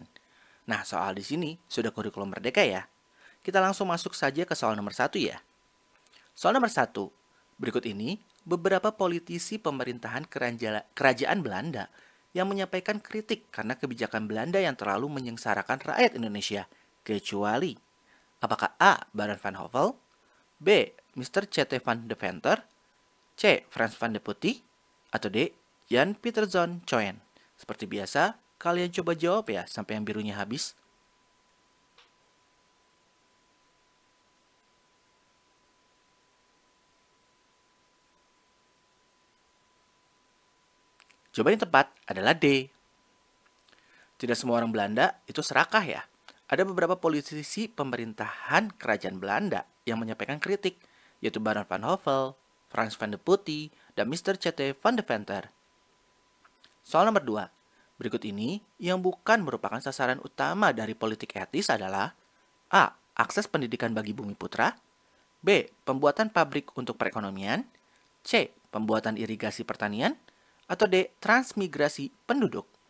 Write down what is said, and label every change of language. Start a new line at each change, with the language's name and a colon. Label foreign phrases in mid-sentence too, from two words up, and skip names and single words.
Indonesian: Nah, soal di sini sudah kurikulum merdeka ya. Kita langsung masuk saja ke soal nomor 1 ya. Soal nomor 1. Berikut ini beberapa politisi pemerintahan kerajaan Belanda yang menyampaikan kritik karena kebijakan Belanda yang terlalu menyengsarakan rakyat Indonesia, kecuali apakah A. Baron van Hove, B. Mr. C.T. van de Venter, C. Frans van de Putte, atau D. Jan Pieterszoon Coen? Seperti biasa, kalian coba jawab ya sampai yang birunya habis. Jawaban yang tepat adalah D. Tidak semua orang Belanda itu serakah ya. Ada beberapa politisi pemerintahan kerajaan Belanda yang menyampaikan kritik, yaitu Baron van Hove, Frans van de Putte, dan Mr. C.T. van de Venter. Soal nomor 2. Berikut ini yang bukan merupakan sasaran utama dari politik etis adalah A. Akses pendidikan bagi bumi putra, B. Pembuatan pabrik untuk perekonomian, C. Pembuatan irigasi pertanian, atau D. Transmigrasi penduduk.